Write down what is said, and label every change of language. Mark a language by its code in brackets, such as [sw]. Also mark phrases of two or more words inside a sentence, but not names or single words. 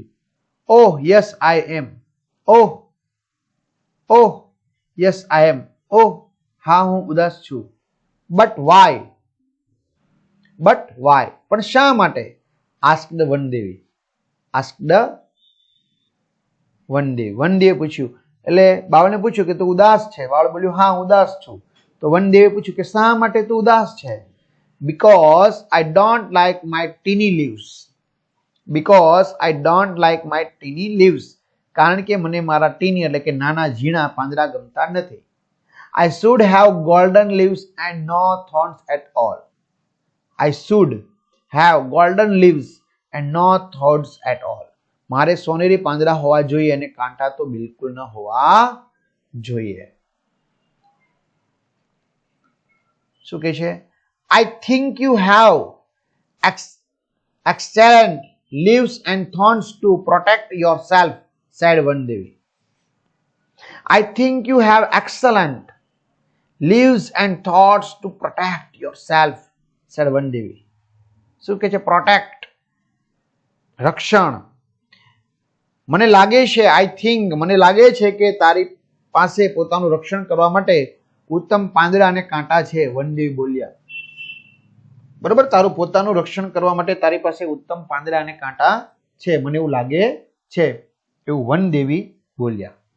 [en] Oh yes I am. Oh yes I am. [gu] Oh હા હું ઉદાસ છું. [en] But why? [gu] પણ શા માટે? [en] Asked one દેવી. [gu] વન દેવે પૂછ્યું. એટલે બાવળને પૂછ્યું કે તું ઉદાસ છે. બાવળ બોલ્યું હા હું ઉદાસ છું. તો વન દેવે પૂછ્યું કે શા માટે તું ઉદાસ છે? [en] Because I don't like my teeny leaves. [gu] કારણ કે મને મારા ટીની એટલે કે નાના ઝીણા પાંદડા ગમતા નથી. [en] I should have golden leaves and no thorns at all. I should have golden leaves and no thorns at all. [gu] મારે સોનેરી પાંદડા હોવા જોઈએ અને કાંટા તો બિલકુલ ન હોવા જોઈએ. શું કહે છે? [en] I think you have excellent leaves and thorns to protect yourself, said one Devi. I think you have excellent leaves and thorns to protect yourself, said one Devi. [gu] શું કહે છે? પ્રોટેક્ટ, રક્ષણ. મને લાગે છે, [en] I think, [gu] મને લાગે છે કે તારી પાસે પોતાનું રક્ષણ કરવા માટે ઉત્તમ પાંદડા અને કાંટા છે, વન દેવી બોલ્યા. બરોબર, તારું પોતાનું રક્ષણ કરવા માટે તારી પાસે ઉત્તમ પાંદડા અને કાંટા છે, મને એવું લાગે છે, એવું વન દેવી બોલ્યા.